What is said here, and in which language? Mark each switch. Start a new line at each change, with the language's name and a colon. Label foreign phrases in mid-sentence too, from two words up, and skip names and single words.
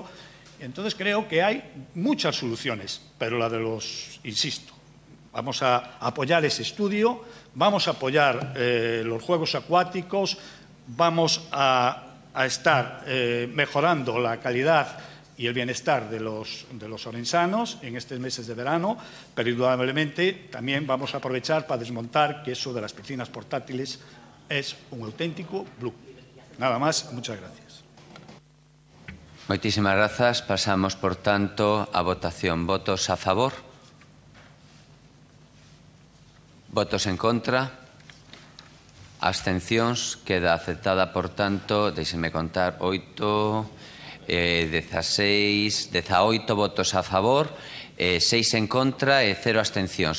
Spanish: Entonces creo que hay muchas soluciones, pero la de insisto, vamos a apoyar ese estudio, vamos a apoyar los juegos acuáticos, vamos a estar mejorando la calidad y el bienestar de los orensanos en estos meses de verano, pero indudablemente también vamos a aprovechar para desmontar que eso de las piscinas portátiles es un auténtico bluf. Nada más, muchas gracias.
Galician: Moitísimas grazas. Pasamos, por tanto, a votación. Votos a favor? Votos en contra? Abstencións? Queda aceptada, por tanto, deixenme contar, 18 votos a favor, 6 en contra e 0 abstencións.